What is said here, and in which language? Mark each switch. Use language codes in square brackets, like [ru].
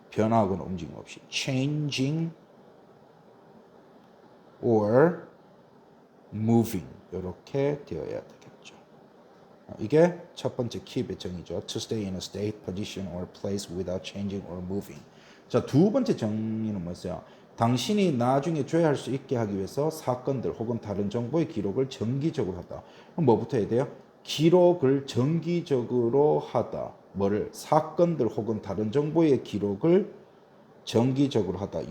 [ko] 변화하거나 움직임 없이 [en] changing or moving [ko] 이렇게 되어야 되겠죠. 이게 첫 번째 키 배정이죠. [en] To stay in a state, position, or place without changing or moving. [ko] 자, 두 번째 정의는 뭐였어요? 당신이 나중에 조회할 수 있게 하기 위해서 사건들 혹은 다른 정보의 기록을 정기적으로 하다. 그럼 뭐부터 해야 돼요? 기록을 정기적으로 하다. 뭐를? 사건들 혹은 다른 정보의 기록을 정기적으로 하다.